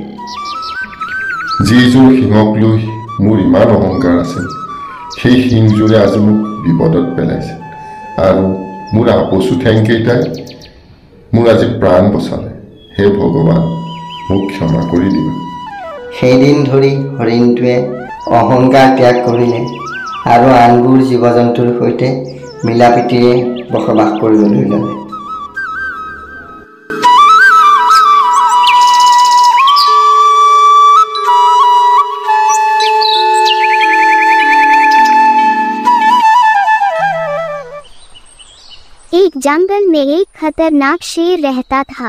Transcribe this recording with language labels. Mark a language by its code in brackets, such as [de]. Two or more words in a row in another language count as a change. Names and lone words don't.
[as] যিযোৰ শিঙক লৈ মোৰ ইমান অহংকাৰ আছিল, সেই শিংযোৰে আজি মোক বিপদত পেলাইছে আৰু মোৰ আপচু ঠেংকেইটাই মোৰ আজি প্ৰাণ বচালে। হে ভগৱান, মোক ক্ষমা কৰি দিবা। সেইদিন ধৰি হৰিণটোৱে অহংকাৰ ত্যাগ কৰিলে আৰু আনবোৰ জীৱ জন্তুৰ সৈতে মিলা প্ৰীতিৰে বসবাস কৰিবলৈ ল'লে। [hi] एक जंगल में एक खतरनाक शेर रहता था।